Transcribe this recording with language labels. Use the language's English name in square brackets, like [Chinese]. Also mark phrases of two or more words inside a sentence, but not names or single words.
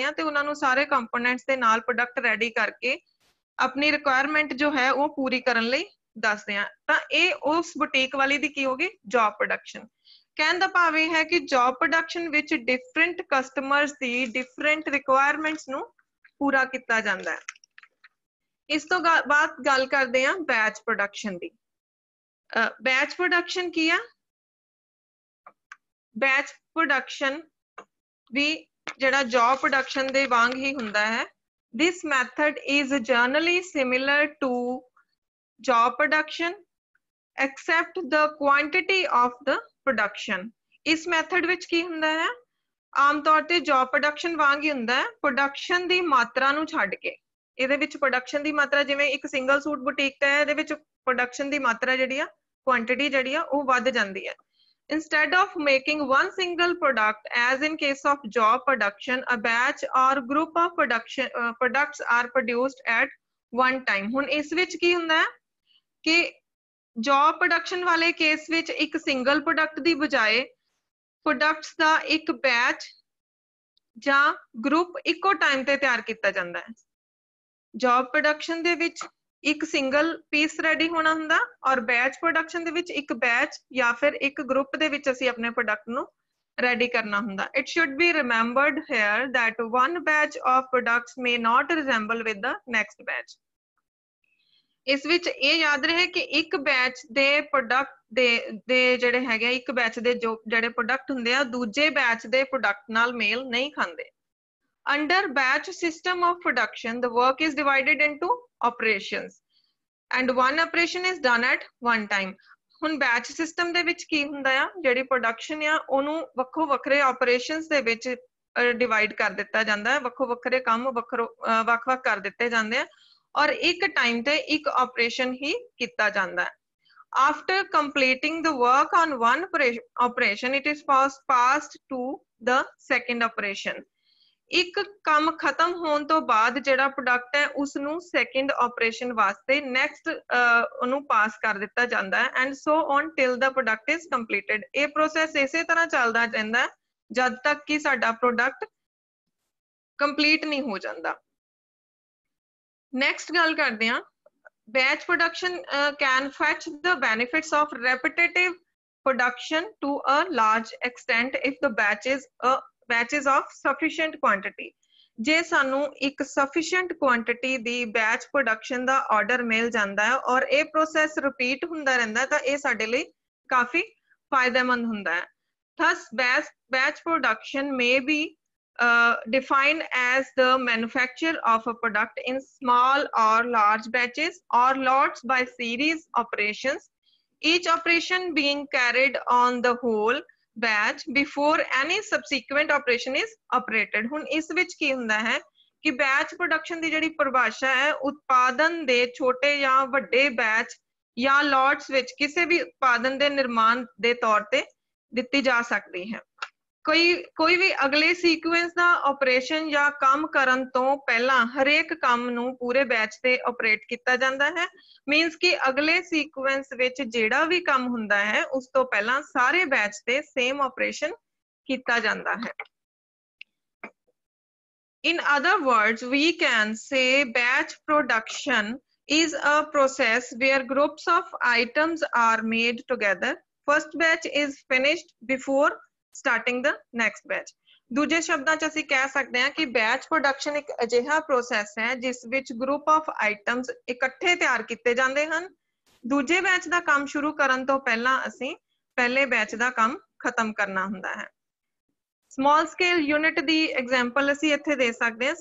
[Punjabi] ਆ ਤੇ ਉਹਨਾਂ ਨੂੰ ਸਾਰੇ ਕੰਪੋਨੈਂਟਸ ਦੇ ਨਾਲ [English] product ready [Punjabi] ਕਰਕੇ ਆਪਣੀ ਰਿਕੁਆਇਰਮੈਂਟ ਜੋ ਹੈ ਉਹ ਪੂਰੀ ਕਰਨ ਲਈ ਦੱਸਦੇ ਆ ਤਾਂ ਇਹ ਉਸ ਬੁਟੀਕ ਵਾਲੀ ਦੀ ਕੀ ਹੋਗੀ [English] job production [Punjabi] ਕਹਿਣ ਦਾ ਭਾਵ ਇਹ ਹੈ ਕਿ [English] job production [Punjabi] ਵਿੱਚ [English] different customers [Punjabi] ਦੀ [English] different requirements [Punjabi] ਨੂੰ ਪੂਰਾ ਕੀਤਾ ਜਾਂਦਾ ਹੈ ਇਸ ਤੋਂ ਬਾਅਦ ਗੱਲ ਕਰਦੇ ਆ [English] batch production [Punjabi] ਦੀ [English] batch production [Punjabi] ਕੀ ਆ [English] batch production [Punjabi] ਭੀ ਜਿਹੜਾ [English] job production [Punjabi] ਦੇ ਵਾਂਗ ਹੀ ਹੁੰਦਾ ਹੈ [English] this method is generally similar to job production except the quantity of the production [Punjabi] ਇਸ method ਵਿੱਚ ਕੀ ਹੁੰਦਾ ਹੈ ਆਮ ਤੌਰ ਤੇ [English] job production [Punjabi] ਵਾਂਗ ਹੀ ਹੁੰਦਾ ਹੈ production ਦੀ ਮਾਤਰਾ ਨੂੰ ਛੱਡ ਕੇ ਇਹਦੇ ਵਿੱਚ production ਦੀ ਮਾਤਰਾ ਜਿਵੇਂ ਇੱਕ [English] single suit [Punjabi] ਬੁਟੀਕ ਤੇ ਹੈ ਇਹਦੇ ਵਿੱਚ production ਦੀ ਮਾਤਰਾ ਜਿਹੜੀ ਆ quantity ਜਿਹੜੀ ਆ ਉਹ ਵੱਧ ਜਾਂਦੀ ਹੈ [English] Instead of making one single product, as in case of job production, a batch or group of products are produced at one time. [Punjabi] ਹੁਣ ਇਸ ਵਿੱਚ ਕੀ ਹੁੰਦਾ ਹੈ ਕਿ [English] job production [Punjabi] ਵਾਲੇ ਕੇਸ ਵਿੱਚ ਇੱਕ [English] single product [Punjabi] ਦੀ ਬਜਾਏ products ਦਾ ਇੱਕ batch ਜਾਂ group ਇੱਕੋ time ਤੇ ਤਿਆਰ ਕੀਤਾ ਜਾਂਦਾ ਹੈ [English] job production [Punjabi] ਦੇ ਵਿੱਚ ਇੱਕ [English] single piece ready [Punjabi] ਹੋਣਾ ਹੁੰਦਾ ਔਰ [English] batch production [Punjabi] ਦੇ ਵਿੱਚ ਇੱਕ ਬੈਚ ਜਾਂ ਫਿਰ ਇੱਕ ਗਰੁੱਪ ਦੇ ਵਿੱਚ ਅਸੀਂ ਆਪਣੇ ਪ੍ਰੋਡਕਟ ਨੂੰ ਰੈਡੀ ਕਰਨਾ ਹੁੰਦਾ [English] it should be remembered here that one batch of products may not resemble with the next batch [Punjabi] ਇਸ ਵਿੱਚ ਇਹ ਯਾਦ ਰਹੇ ਕਿ ਇੱਕ ਬੈਚ ਦੇ ਪ੍ਰੋਡਕਟ ਦੇ ਜਿਹੜੇ ਹੈਗੇ ਇੱਕ ਬੈਚ ਦੇ ਜੋ ਜਿਹੜੇ ਪ੍ਰੋਡਕਟ ਹੁੰਦੇ ਆ ਦੂਜੇ ਬੈਚ ਦੇ ਪ੍ਰੋਡਕਟ ਨਾਲ ਮੇਲ ਨਹੀਂ ਖਾਂਦੇ [English] Under batch system of production, the work is divided into operations and one operation is done at one time. [Punjabi] ਹੁਣ [English] batch system [Punjabi] ਦੇ ਵਿੱਚ ਕੀ ਹੁੰਦਾ ਆ ਜਿਹੜੀ production ਆ ਉਹਨੂੰ ਵੱਖੋ ਵੱਖਰੇ operations ਦੇ ਵਿੱਚ divide ਕਰ ਦਿੱਤਾ ਜਾਂਦਾ ਹੈ ਵੱਖੋ ਵੱਖਰੇ ਕੰਮ ਵੱਖ-ਵੱਖ ਕਰ ਦਿੱਤੇ ਜਾਂਦੇ ਆ ਔਰ ਇੱਕ time ਤੇ ਇੱਕ operation ਹੀ ਕੀਤਾ ਜਾਂਦਾ ਹੈ [English] After completing the work on one operation, it is passed to the second operation. [Punjabi] ਇੱਕ ਕੰਮ ਖਤਮ ਹੋਣ ਤੋਂ ਬਾਅਦ ਜਿਹੜਾ ਪ੍ਰੋਡਕਟ ਹੈ ਉਸ ਨੂੰ [English] second operation [Punjabi] ਵਾਸਤੇ ਨੈਕਸਟ ਉਹਨੂੰ ਪਾਸ ਕਰ ਦਿੱਤਾ ਜਾਂਦਾ ਹੈ [English] and so on till the product is completed [Punjabi] ਇਹ ਪ੍ਰੋਸੈਸ ਇਸੇ ਤਰ੍ਹਾਂ ਚੱਲਦਾ ਰਹਿੰਦਾ ਹੈ ਜਦ ਤੱਕ ਕਿ ਸਾਡਾ [English] product complete [Punjabi] ਨਹੀਂ ਹੋ ਜਾਂਦਾ ਨੈਕਸਟ ਗੱਲ ਕਰਦੇ ਹਾਂ [English] batch production can fetch the benefits of repetitive production to a large extent if the batches of sufficient quantity [Punjabi] ਜੇ ਸਾਨੂੰ ਇੱਕ [English] sufficient quantity [Punjabi] ਦੀ [English] batch production [Punjabi] ਦਾ order ਮਿਲ ਜਾਂਦਾ ਹੈ ਔਰ ਇਹ [English] process repeat [Punjabi] ਹੁੰਦਾ ਰਹਿੰਦਾ ਤਾਂ ਇਹ ਸਾਡੇ ਲਈ ਕਾਫੀ ਫਾਇਦੇਮੰਦ ਹੁੰਦਾ ਹੈ [English] thus batch production may be defined as the manufacture of a product in small or large batches or lots by series operations each operation being carried on the whole batch before any subsequent operation is operated [Punjabi] ਹੁਣ ਇਸ ਵਿੱਚ ਕੀ ਹੁੰਦਾ ਹੈ ਕਿ [English] batch production [Punjabi] ਦੀ ਜਿਹੜੀ ਪਰਿਭਾਸ਼ਾ ਹੈ ਉਤਪਾਦਨ ਦੇ ਛੋਟੇ ਜਾਂ ਵੱਡੇ batch ਜਾਂ lots ਵਿੱਚ ਕਿਸੇ ਵੀ ਉਤਪਾਦਨ ਦੇ ਨਿਰਮਾਣ ਦੇ ਤੌਰ ਤੇ ਦਿੱਤੀ ਜਾ ਸਕਦੀ ਹੈ ਕੋਈ ਵੀ ਅਗਲੇ ਸੀਕੁਐਂਸ ਦਾ ਆਪਰੇਸ਼ਨ ਜਾਂ ਕੰਮ ਕਰਨ ਤੋਂ ਪਹਿਲਾਂ ਹਰੇਕ ਕੰਮ ਨੂੰ ਪੂਰੇ ਬੈਚ ਤੇ ਆਪਰੇਟ ਕੀਤਾ ਜਾਂਦਾ ਹੈ ਮੀਨਸ ਕਿ ਅਗਲੇ ਸੀਕੁਐਂਸ ਵਿੱਚ ਜਿਹੜਾ ਵੀ ਕੰਮ ਹੁੰਦਾ ਹੈ ਉਸ ਤੋਂ ਪਹਿਲਾਂ ਸਾਰੇ ਬੈਚ ਤੇ [English] same operation [Punjabi] ਕੀਤਾ ਜਾਂਦਾ ਹੈ [English] In other words, we can say batch production is a process where groups of items are made together. First batch is finished before starting the next batch. [Punjabi] ਦੂਜੇ ਸ਼ਬਦਾਂ 'ਚ ਅਸੀਂ ਕਹਿ ਸਕਦੇ ਹਾਂ ਕਿ [English] batch production [Punjabi] ਇੱਕ ਅਜਿਹਾ ਪ੍ਰੋਸੈਸ ਹੈ ਜਿਸ ਵਿੱਚ [English] group of items [Punjabi] ਇਕੱਠੇ ਤਿਆਰ ਕੀਤੇ ਜਾਂਦੇ ਹਨ ਦੂਜੇ ਬੈਚ ਦਾ ਕੰਮ ਸ਼ੁਰੂ ਕਰਨ ਤੋਂ ਪਹਿਲਾਂ ਅਸੀਂ ਪਹਿਲੇ ਬੈਚ ਦਾ ਕੰਮ ਖਤਮ ਕਰਨਾ ਹੁੰਦਾ ਹੈ [English] small scale unit [Punjabi] ਦੀ example ਅਸੀਂ ਇੱਥੇ ਦੇ ਸਕਦੇ ਹਾਂ।